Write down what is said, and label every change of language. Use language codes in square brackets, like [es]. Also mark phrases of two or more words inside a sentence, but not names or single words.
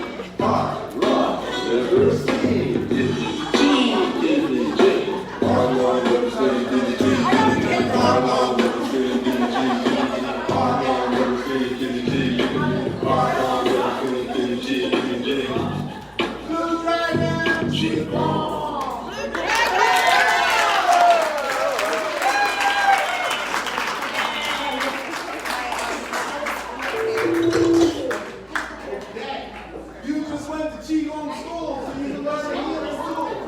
[en] Heart, lung, liver, spleen, kidney, ching, kidney, ching. Heart, lung, liver, spleen, kidney, ching, kidney, ching. Heart, lung, liver, spleen, kidney, ching, kidney, ching. Heart, lung, liver, spleen, kidney, ching, kidney, ching. Heart, lung, liver, spleen, kidney, ching, kidney, ching. Blue Dragon, ching, You just went to Qigong school, so you can learn to heal in school.